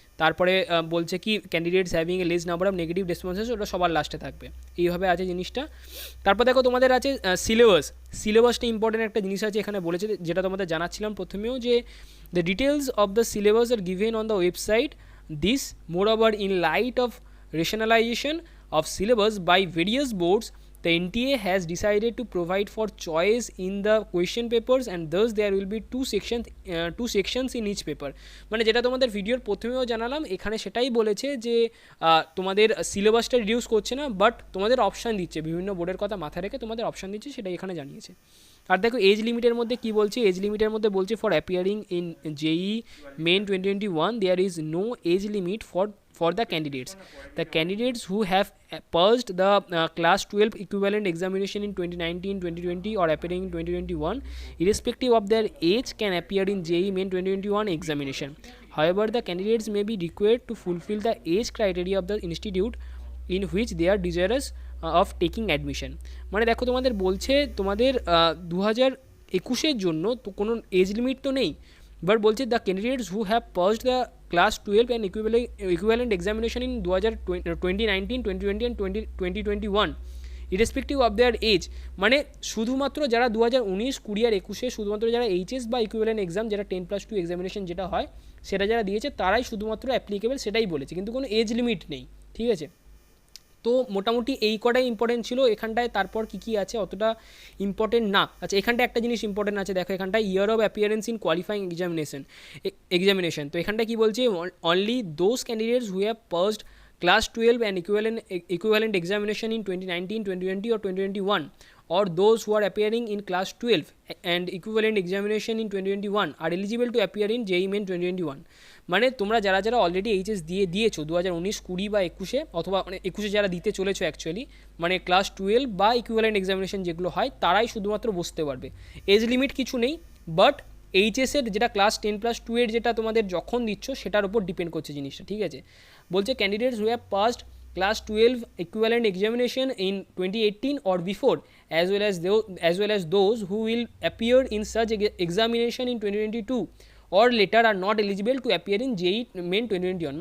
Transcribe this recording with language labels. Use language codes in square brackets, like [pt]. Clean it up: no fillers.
[bn] তারপরে বলছে কি [en] candidates having a less number of negative responses, [bn] ওটা সবার লাস্টে থাকবে, এইভাবে আছে জিনিসটা। তারপর দেখো তোমাদের আছে সিলেবাসটা ইম্পর্টেন্ট একটা জিনিস আছে এখানে বলেছে, যেটা তোমাদের জানাচ্ছিলাম প্রথমেও, যে [en] The details of the syllabus are given on the website this moreover in light of rationalization of syllabus by various boards. The NTA has decided to provide for choice in the question papers and thus there will be two sections in each paper. [bn] মানে যেটা তোমাদের ভিডিওর প্রথমেও জানালাম, এখানে সেটাই বলেছে যে তোমাদের সিলেবাসটা রিডিউস করছে না, বাট তোমাদের অপশান দিচ্ছে, বিভিন্ন বোর্ডের কথা মাথায় রেখে তোমাদের অপশান দিচ্ছে, সেটাই এখানে জানিয়েছে। আর দেখো এজ লিমিটের মধ্যে কি বলছে, এজ লিমিটের মধ্যে বলছে [en] For appearing in JEE Main 2021 there is no age limit for the candidates. The candidates who have passed the class 12 equivalent examination in 2019, 2020 or appearing in 2021 irrespective of their age can appear in JEE Main 2021 examination. However, the candidates may be required to fulfill the age criteria of the institute in which they are desirous of taking admission. [bn] মানে দেখো তোমাদের বলছে তোমাদের 2021-এর জন্য তো কোনো age limit তো নেই, বাট বলছে [en] The candidates who have passed the class 12 and equivalent examination in 2019, 2020 and 2021 irrespective of their age. [bn] মানে শুধুমাত্র যারা 2019, 20 আর 21 শুধুমাত্র যারা এইচএস বা ইকুইভ্যালেন্ট এক্সাম, যেটা 10+2 এক্সামিনেশন যেটা হয় সেটা যারা দিয়েছে তারাই শুধুমাত্র অ্যাপ্লিকেবল, সেটাই বলেছে, কিন্তু কোনো এজ লিমিট নেই, ঠিক আছে। তো মোটামুটি এই কটাই ইম্পর্টেন্ট ছিল এখানটায়। তারপর কী আছে অতটা ইম্পর্টেন্ট না। আচ্ছা এখানটায় একটা জিনিস ইম্পর্টেন্ট আছে, দেখো এখানটায় [en] Year of appearance in qualifying examination. [bn] তো এখানটায় কী বলছে, [en] Only those candidates who have passed class 12 and equivalent examination in 2019, 2020 or 2021 or those who are appearing in class 12 and equivalent examination in 2021 are eligible to appear in JEE Main 2021. [bn] মানে তোমরা যারা already HS দিয়েছো 2019, 20 বা 21-এ, অথবা মানে 21-এ যারা দিতে চলেছো অ্যাকচুয়ালি, মানে ক্লাস 12 বা ইকুইভ্যালেন্ট এক্সামিনেশন যেগুলো হয় তারাই শুধুমাত্র বসতে পারবে। এজ লিমিট কিছু নেই, বাট এইচএসের যেটা ক্লাস 10+2 এর যেটা তোমাদের যখন দিচ্ছ সেটার উপর ডিপেন্ড করছে জিনিসটা, ঠিক আছে। [en] বলছে candidates who have passed class 12 equivalent examination in 2018 or before as well as those who will appear in such examination in 2022 or later are not eligible to appear in JEE Main 2021.